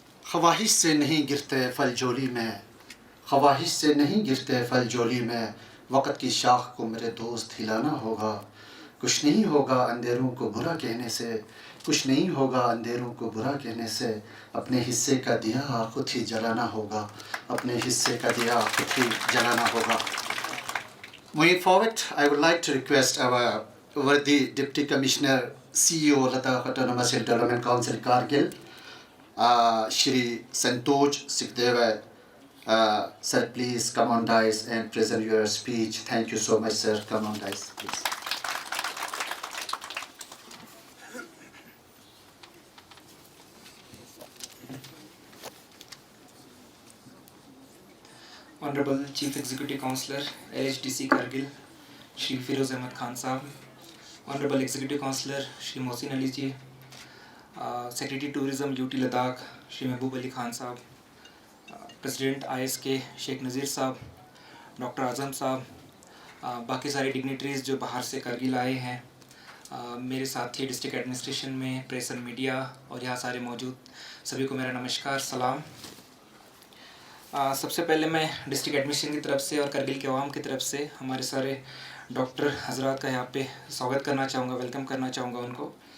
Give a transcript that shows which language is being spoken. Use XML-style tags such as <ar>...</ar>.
<ur>خواہش سے نہیں گرتے پھل جولی میں، خواہش سے نہیں گرتے پھل جولی میں، وقت کی شاخ کو میرے دوست ہلانا ہوگا. کچھ نہیں ہوگا اندھیروں کو برا کہنے سے، کچھ نہیں ہوگا اندھیروں کو برا کہنے سے، اپنے حصے کا دیا خود ہی جلانا ہوگا، اپنے حصے کا دیا خود ہی جلانا ہوگا.</ur> <en>Moving forward, I would like to request our worthy Deputy Commissioner, CEO Ladakh Autonomous and Development Council Kargil, Shri Santoj Sikhdeva. Sir, please come on dais and present your speech. Thank you so much, sir. Come on dais, please. Honorable Chief Executive Councillor, LHDC Kargil, Shri Firoz Ahmed Khan Sahab, Honorable Executive Councillor, Shri Mohsin Ali Ji, Secretary Tourism UT Ladakh, Shri Mehboob Ali Khan Sahab, President ISK Sheikh Nazir Sahab, Dr.</en> <ur>Azam Sahab, باقی سارے dignitaries جو باہر سے کرگل آئے ہیں, میرے ساتھی district administration میں, پریس اینڈ میڈیا اور یہاں سارے موجود سبھی کو میرا نمسکار, سلام. سب سے پہلے میں ڈسٹرکٹ ایڈمنسٹریشن کی طرف سے اور کرگل کے عوام کی طرف سے ہمارے سارے ڈاکٹر حضرات کا یہاں پہ سواگت کرنا چاہوں گا, ویلکم کرنا چاہوں گا ان کو.</ur>